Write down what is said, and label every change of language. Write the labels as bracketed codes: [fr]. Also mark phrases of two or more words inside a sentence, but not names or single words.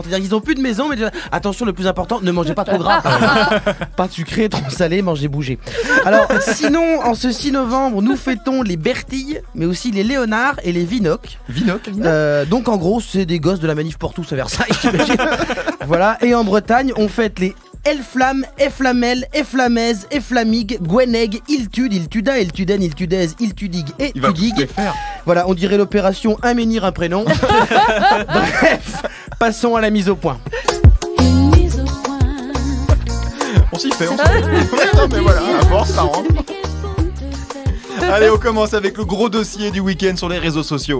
[fr] C'est-à-dire qu'ils ont plus de maison, mais attention, le plus important, ne mangez pas trop gras. Pas de sucré, trop salé, mangez bouger. Alors sinon, en ce 6 novembre, nous fêtons les Bertilles, mais aussi les Léonard et les Vinoc. Donc en gros, c'est des gosses de la manif pour tous à Versailles, j'imagine. Voilà, et en Bretagne, on fête les Elflam, Eflamel, Eflamez, Eflamig, Gweneg, Iltud, Iltuda, Iltuden, Iltudez, Iltudig et Tudig. Voilà, on dirait l'opération Un menhir, un prénom. Bref, passons à la mise au point. On s'y fait, mais voilà, à force, ça rentre. Allez, on commence avec le gros dossier du week-end sur les réseaux sociaux.